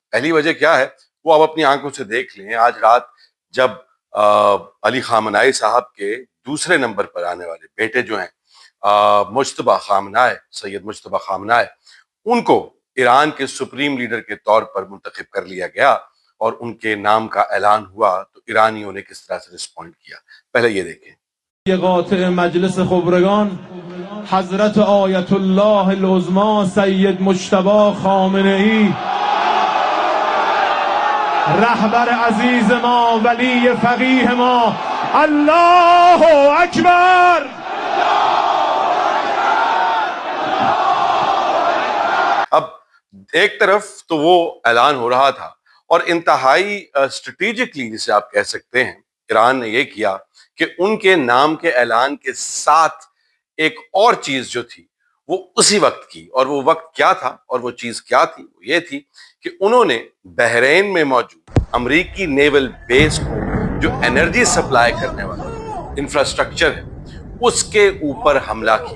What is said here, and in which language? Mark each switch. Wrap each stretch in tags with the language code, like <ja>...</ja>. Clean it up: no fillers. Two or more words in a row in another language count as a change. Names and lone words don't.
<hi>पहली वजह क्या है वो आप अपनी आंखों से देख लें। आज रात जब अली खामनाई साहब के दूसरे नंबर पर आने वाले बेटे जो हैं मुज्तबा खामनाई, सैयद मुज्तबा खामनाई, उनको ईरान के</hi> <en>supreme leader</en> <hi>के तौर पर मुंतखब कर लिया गया और उनके नाम का ऐलान हुआ तो ईरानियों ने किस तरह से रिस्पॉन्ड किया, पहले ये देखें।</hi> <fa>ये قاطع مجلس خبرگان حضرت آیت الله العظما سید مجتبی خامنه ای رهبر عزیز ما ولی فقیه ما الله اکبر.</fa> <hi>अब एक तरफ तो वो ऐलान हो रहा था और इंतहाई स्ट्रेटेजिकली जिसे आप कह सकते हैं ईरान ने ये किया कि उनके नाम के ऐलान के साथ एक और चीज जो थी वो उसी वक्त की, और वो वक्त क्या था और वो चीज क्या थी, वो ये थी कि उन्होंने बहरीन में मौजूद अमरीकी</hi> <en>naval base</en> <hi>को जो</hi> <en>energy supply</en> <hi>करने वाला इंफ्रास्ट्रक्चर है उसके ऊपर हमला किया।</hi>